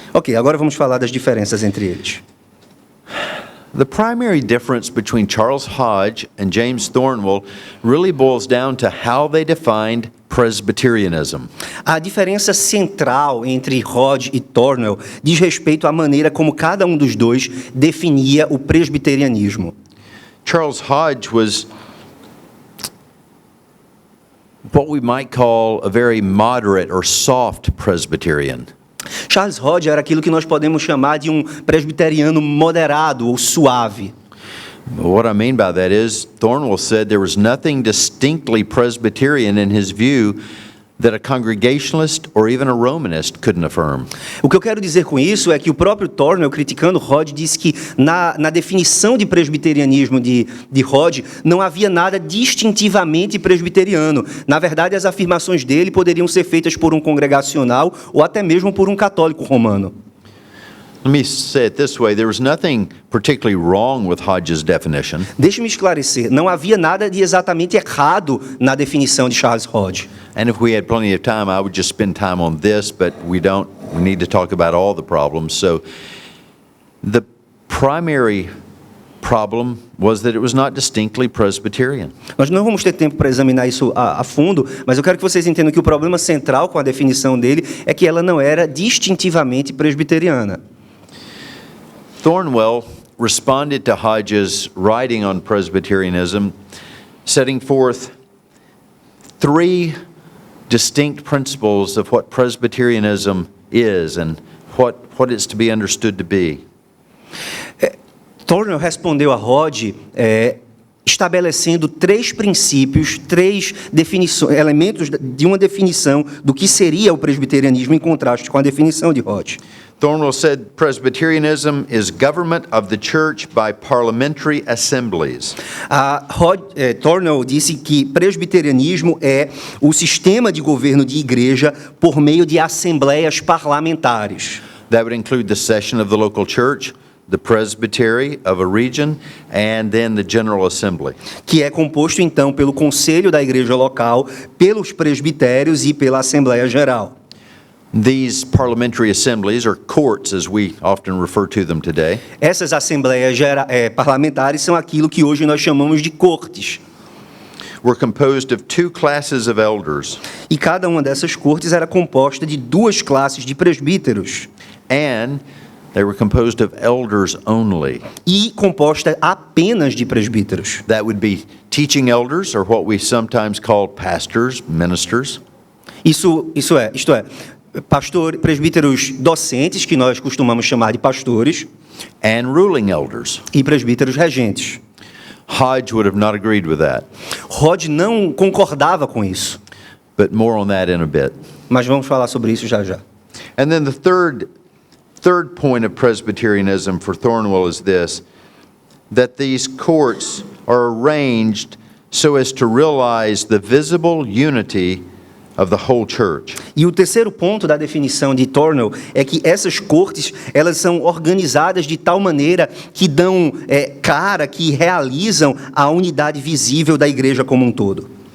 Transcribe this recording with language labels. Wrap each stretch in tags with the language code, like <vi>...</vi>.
<pt>Ok, agora vamos falar das diferenças entre eles.</pt> <en>The primary difference between Charles Hodge and James Thornwell really boils down to how they defined Presbyterianism.</en> <pt>A diferença central entre Hodge e Thornwell diz respeito à maneira como cada um dos dois definia o presbiterianismo.</pt> <en>Charles Hodge was what we might call a very moderate or soft Presbyterian.</en> <pt>Charles Hodge era aquilo que nós podemos chamar de um presbiteriano moderado ou suave.</pt> <en>What I mean by that is, Thornwell said there was nothing distinctly Presbyterian in his view that a Congregationalist or even a Romanist couldn't affirm.</en> <pt>O que eu quero dizer com isso é que o próprio Thornwell, criticando Hodge, disse que na definição de presbiterianismo de Hodge não havia nada distintivamente presbiteriano. Na verdade, as afirmações dele poderiam ser feitas por um congregacional ou até mesmo por um católico romano.</pt> <en>Let me say it this way, there was nothing particularly wrong with Hodge's definition.</en> <pt>Deixe-me esclarecer, não havia nada de exatamente errado na definição de Charles Hodge.</pt> <en>And if we had plenty of time, I would just spend time on this, but we don't. We need to talk about all the problems. So the primary problem was that it was not distinctly Presbyterian.</en> <pt>Nós não vamos ter tempo para examinar isso a fundo, mas eu quero que vocês entendam que o problema central com a definição dele é que ela não era distintivamente presbiteriana.</pt> <en>Thornwell responded to Hodge's writing on Presbyterianism, setting forth three distinct principles of what Presbyterianism is and what it's to be understood to be.</en> <pt>Thornwell respondeu a Hodge estabelecendo três princípios, três definições, elementos de uma definição do que seria o presbiterianismo em contraste com a definição de Hodge.</pt> <en>Thornwell said Presbyterianism is government of the church by parliamentary assemblies.</en> <pt>Thornwell disse que presbiterianismo é o sistema de governo de igreja por meio de assembleias parlamentares.</pt> <en>That would include the session of the local church, the presbytery of a region, and then the general assembly.</en> <pt>Que é composto então pelo conselho da igreja local, pelos presbitérios e pela assembleia geral.</pt> <en>These parliamentary assemblies, or courts as we often refer to them today,</en> <pt>essas assembleias parlamentares são aquilo que hoje nós chamamos de cortes.</pt> <en>were composed of two classes of elders.</en> <pt>E cada uma dessas cortes era composta de duas classes de presbíteros.</pt> <en>And they were composed of elders only.</en> <pt>E composta apenas de presbíteros.</pt> <en>That would be teaching elders, or what we sometimes call pastors, ministers.</en> <pt>Isto é, presbíteros docentes, que nós costumamos chamar de pastores.</pt> <en>And ruling elders.</en> <pt>E presbíteros regentes.</pt> <en>Hodge would have not agreed with that.</en> <pt>Hodge não concordava com isso.</pt> <en>But more on that in a bit.</en> <pt>Mas vamos falar sobre isso já já.</pt> <en>And then the third point of Presbyterianism for Thornwell is this, that these courts are arranged so as to realize the visible unity of the whole church.</en> <pt>E o terceiro ponto da definição de Thornwell é que essas cortes, elas são organizadas de tal maneira que dão que realizam a unidade visível da igreja como um todo.</pt>